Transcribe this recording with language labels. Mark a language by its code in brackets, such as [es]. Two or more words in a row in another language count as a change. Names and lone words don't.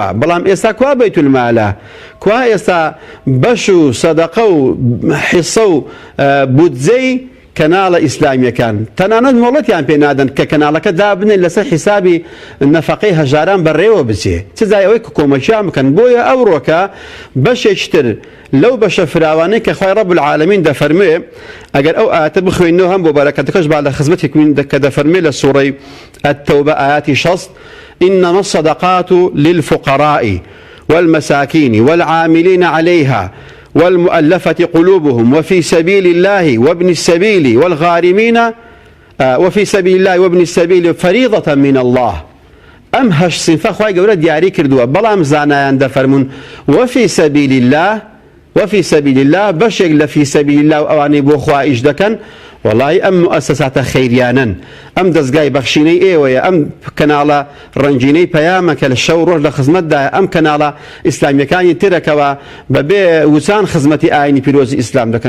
[ckb] بەڵام ئێستا کوا بەیت المالە، کوا ئێستا بەش و سەدەقە و حیسە و بودجەی کەناڵە ئیسلامیەکان تەنانەت مۆڵەتیان پێ نادەن کە کەناڵەکە دابنێن لەسەر حیسابی نەفەقەی هەژاران بەڕێوە بچێ، چ جای ئەوەی کە کۆمەچیان بکەن. بۆیە ئەوڕۆکە بەشێکتر لەو بەشە فراوانەی کە خوای ڕەب العالەمین دەفەرمێ، ئەگەر ئەو ئاەتە بخوێنەوە هەم بۆ بەرەکەتەکەش با لە خزمەتێکین کە دەفەرمێ لە سوورەی التەوبە ئاەتی 60 [ar] إنما الصدقات للفقراء والمساكين والعاملين عليها والمؤلفة قلوبهم وفي سبيل الله وابن السبيل والغارمين وفي سبيل الله وابن السبيل فريضة من الله. [ckb] ئەم هەش سینفە خوای گەورە دیاری کردووە، بەڵام زانایان دەفەرمون [ar] وفي سبيل الله [ckb] بەشێک لە [ar] فی سەبیل الله [ckb] و ئەوانەی بۆ خوا ئیش دەکەن. وڵی ئەم مؤسساتە خەیریانن، ئەم دەستگای بەخشینەی ئێوەیە، ئەم کەناڵە ڕەنجینەی پەیامە کە لە شەو ڕۆژ لە خزمەتدایە، ئەم کەناڵە ئیسلامیەکانی ترەکەوە بەبێ وچان خزمەتی ئاینی پیرۆزی ئیسلام دەکەن.